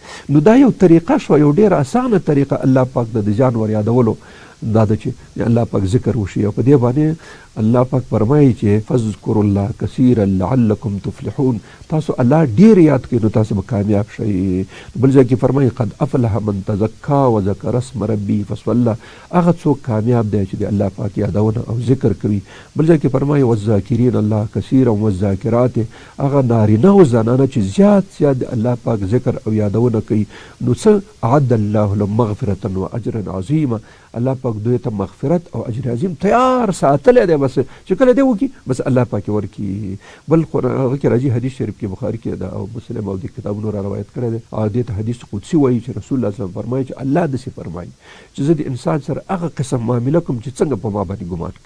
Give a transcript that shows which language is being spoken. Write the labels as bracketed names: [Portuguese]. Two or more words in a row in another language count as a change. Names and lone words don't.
[Pashto] نو دا یو طریقه شوه، یو ډېره اسانه طریقه الله پاک د ځان ور یادولو دا ده چې الله پاک ذکر وشي. او په دې باندې الله پاک فرمایي چې [Arabic] فاذکروا الله کثیرا لعلکم تفلحون. [Pashto] تاسو الله ډېر یاد کړئ نو تاسو به کامیاب شئ. بل ځای کې فرمایي [Arabic] قد افلح من تزکا وذکر اسم ربی فصلی. [Pashto] هغه څوک کامیاب دی چې د الله پاک یادونه او ذکر کوي. بل ځای کې فرمایي [Arabic] والذاکرین الله کثیرا والذاکرات. [Pashto] هغه نارینه او زنانه چې زیات د الله پاک ذکر او یادونه کوي نو څه [Arabic] اعد الله لهم مغفرة واجرا عظیما. [Pashto] الله پاک دوی ته مغفرت او اجر عظیم تیار ساتلی دی، بس چې کله دی وکړي بس الله پاک یې ورکړي. بل هغه کې راځي حدیث شریف کې بخاري کې دا او مسلم او د کتابونو را روایت کړی دی، او دې ته حدیث قدسي وایي چې رسول الله [Arabic] صلی الله علیه وسلم [Pashto] فرمایي چې الله داسې فرمایي چې زه د انسان سره هغه قسم معامله کوم چې څنګه په ما باندې ګمان کوي.